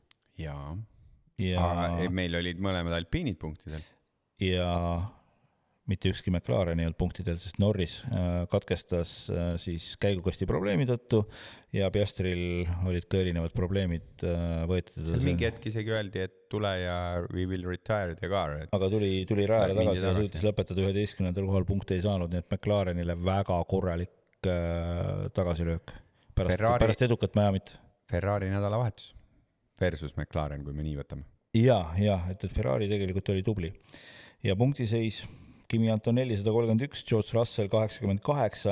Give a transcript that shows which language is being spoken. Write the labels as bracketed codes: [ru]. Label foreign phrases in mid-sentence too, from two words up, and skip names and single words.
[et] Aga meil olid mõlemad alpiinid punktidel. Ja mitte ükski McLaren ei olnud punktidel, sest Norris katkestas siis käigukasti probleemi tõttu ja Piastril olid ka erinevad probleemid võetud. Seal mingi hetk isegi öeldi, et tule ja [en] we will retire the car. [et] Aga tuli rajale tagasi ja suutis lõpetada 11. kohal, punkte ei saanud, nii et McLarenile väga korralik tagasilöök pärast edukat Miamit. Ferrari nädalavahetus versus McLaren, kui me nii võtame. Ja, et Ferrari tegelikult oli tubli. Ja punktiseis Kimi Antonelli 131, George Russell 88,